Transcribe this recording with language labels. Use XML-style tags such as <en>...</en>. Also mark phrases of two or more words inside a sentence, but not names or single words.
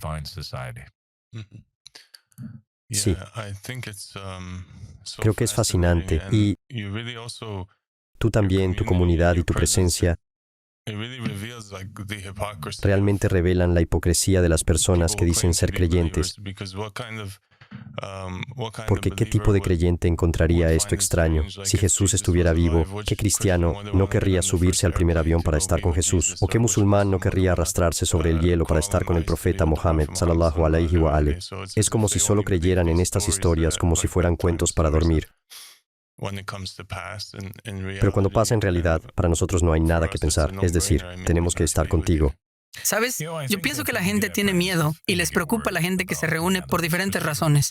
<es>Sí, creo que es fascinante y tú también, tu comunidad y tu presencia realmente revelan la hipocresía de las personas que dicen ser creyentes. Porque ¿qué tipo de creyente encontraría esto extraño? Si Jesús estuviera vivo, ¿qué cristiano no querría subirse al primer avión para estar con Jesús? ¿O qué musulmán no querría arrastrarse sobre el hielo para estar con el profeta Mohammed</es> <ar>صلى الله عليه وآله?</ar> <es>Es como si solo creyeran en estas historias como si fueran cuentos para dormir. Pero cuando pasa en realidad, para nosotros no hay nada que pensar. Es decir, tenemos que estar contigo. ¿Sabes? Yo pienso que la gente tiene miedo y les preocupa a la gente que se reúne por diferentes razones.</es>